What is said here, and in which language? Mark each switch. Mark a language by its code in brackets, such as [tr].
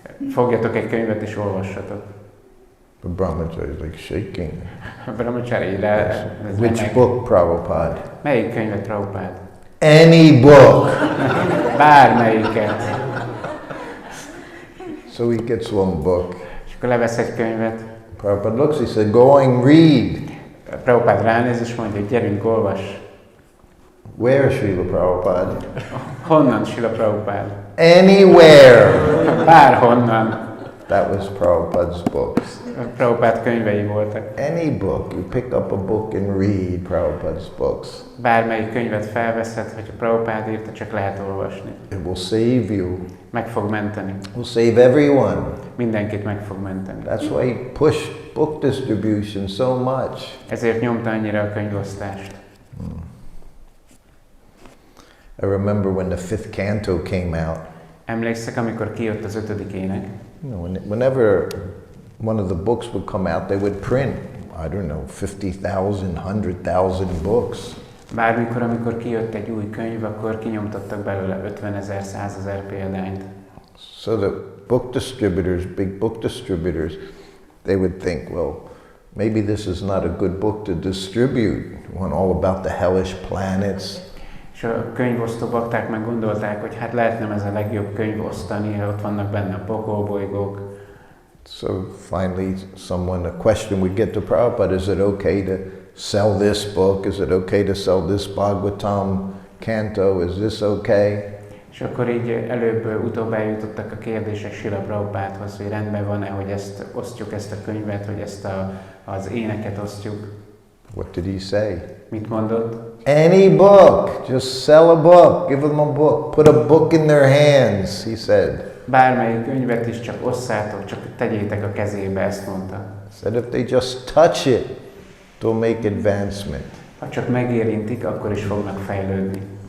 [hu] Fogjatok egy könyvet és olvassatok. [en] The brahmachari is like shaking. [hu] A brahmachari [en] Which book, Prabhupada? [hu] Melyik könyvet, Prabhupád? [en] Any book. [hu] Bármelyiket. [en] So he gets one book. [hu] És akkor levesz egy könyvet. [en] Prabhupada looks, he said, go and read. [hu] Prabhupád ránéz és mondja, hogy gyerünk, olvass. [en] Where Srila Prabhupada? [hu] Honnan Srila Prabhupada? [en] Anywhere. [hu] Bárhonnan. [en] That was Prabhupada's books. [hu] Prabhupada könyvei voltak. [en] Any book. You pick up a book and read Prabhupada's books. [hu] Bármelyik könyvet felveszed, hogyha Prabhupada írta, csak lehet olvasni. [en] It will save you. [hu] Meg fog menteni. [en] It will save everyone. [hu] Mindenkit meg fog menteni. [en] That's why he pushed book distribution so much. [hu] Ezért nyomta annyira a könyvosztást. [en] I remember when the 5th canto came out. [hu] Emlékszek, amikor kijött az 5. ének. [en] Whenever one of the books would come out, they would print, I don't know, 50,000, 100,000 books. [hu] Bármikor, amikor kijött egy új könyv, akkor kinyomtattak belőle 50 000, 100 000 példányt. [en] So the book distributors, big book distributors, they would think, well, maybe this is not a good book to distribute. One all about the hellish planets. [hu] És a könyvosztó bakták meg gondolták, hogy hát lehet nem ez a legjobb könyv osztani, ott vannak benne a pokolbolygók. [en] So finally a question would get to Prabhupada, is it okay to sell this book? Is it okay to sell this Bhagavatam canto? Is this okay? [hu] És akkor így előbb-utóbb eljutottak a kérdések Srila Prabhupádhoz, hogy rendben van-e, hogy ezt osztjuk, ezt a könyvet, hogy ezt az éneket osztjuk. [en] What did he say? [hu] Mit mondott? [en] Any book, just sell a book, give them a book, put a book in their hands, he said. [hu] Bármelyik könyvet is csak osszátok, csak tegyétek a kezébe, ezt mondta. [en] Said if they just touch it, it will make advancement. [hu] Ha csak megérintik, akkor is fognak fejlődni.